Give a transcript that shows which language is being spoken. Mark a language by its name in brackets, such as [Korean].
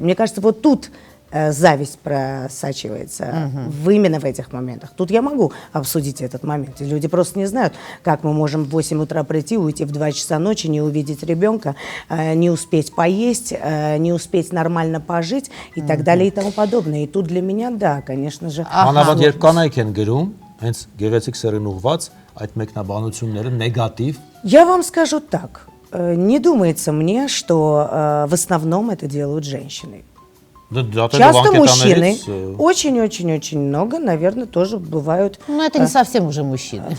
[Russian] Мне кажется, вот тут зависть просачивается именно в этих моментах. Тут я могу обсудить этот момент. И люди просто не знают, как мы можем в 8 утра прийти, уйти в 2 часа ночи, не увидеть ребенка, не успеть поесть, не успеть нормально пожить и так далее и тому подобное. И тут для меня, да, конечно же... [Armenian] Անավատ երբ կանայք են գրում, հենց գեղեցիկ սերին ուղված, այդ մեկնաբանությունները նեգատիվ։ [Russian] Я вам скажу так. Не думается мне, что в основном это делают женщины. Часто мужчины, очень-очень-очень много, наверное, тоже бывают. Ну, это не совсем уже мужчины.